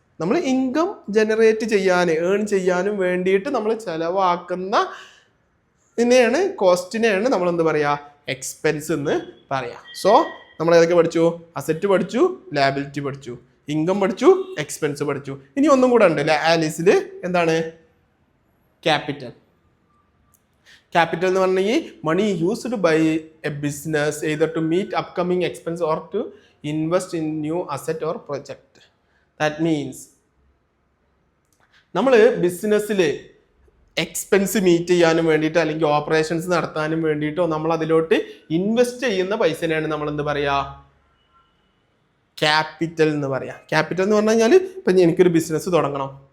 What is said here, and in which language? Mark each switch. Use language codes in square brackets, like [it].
[ml] നമ്മൾ income generate ചെയ്യാൻ, earn ചെയ്യാനും വേണ്ടിയിട്ട് നമ്മൾ ചെലവാക്കുന്ന ഇതിനെയാണ്, കോസ്റ്റിനെയാണ് നമ്മൾ എന്ത് പറയാ, എക്സ്പെൻസ് എന്ന് പറയാം. സോ നമ്മൾ ഏതൊക്കെ പഠിച്ചു, അസറ്റ് പഠിച്ചു, ലാബിലിറ്റി പഠിച്ചു, ഇൻകം പഠിച്ചു, എക്സ്പെൻസ് പഠിച്ചു. ഇനി ഒന്നും കൂടെ ഉണ്ട് ആലിസിൽ, എന്താണ്, ക്യാപിറ്റൽ. ക്യാപിറ്റൽ എന്ന് പറഞ്ഞെങ്കിൽ [en] Money used by a business either to meet upcoming expense or to invest in new asset or project. That means [ml] നമ്മൾ ബിസിനസ്സിൽ എക്സ്പെൻസ് മീറ്റ് ചെയ്യാനും വേണ്ടിയിട്ട് അല്ലെങ്കിൽ ഓപ്പറേഷൻസ് നടത്താനും വേണ്ടിയിട്ടോ നമ്മൾ അതിലോട്ട് ഇൻവെസ്റ്റ് ചെയ്യുന്ന പൈസനെയാണ് നമ്മൾ എന്ത് പറയാ, ക്യാപിറ്റൽ എന്ന് പറയാം. ക്യാപിറ്റൽ എന്ന് പറഞ്ഞു കഴിഞ്ഞാൽ ഇപ്പം എനിക്കൊരു ബിസിനസ് തുടങ്ങണം,